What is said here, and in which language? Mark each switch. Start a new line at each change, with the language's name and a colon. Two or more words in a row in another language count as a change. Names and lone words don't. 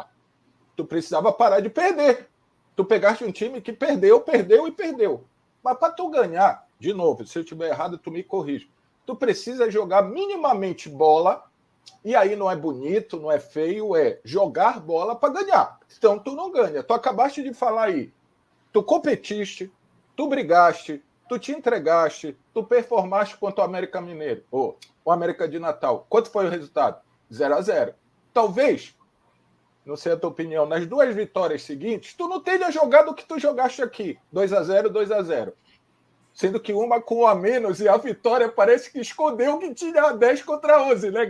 Portuguese: Tu precisava parar de perder. Tu pegaste um time que perdeu. Mas para tu ganhar, de novo, se eu estiver errado, tu me corrige. Tu precisa jogar minimamente bola, e aí não é bonito, não é feio, é jogar bola para ganhar. Então tu não ganha. Tu acabaste de falar aí. Tu competiste, tu brigaste, tu te entregaste, tu performaste contra o América Mineiro, ou o América de Natal. Quanto foi o resultado? 0-0. Talvez, não sei a tua opinião, nas 2 vitórias seguintes, tu não tenha jogado o que tu jogaste aqui. 2-0, 2-0. Sendo que uma com 1 a menos e a vitória parece que escondeu que tinha 10 contra 11, né?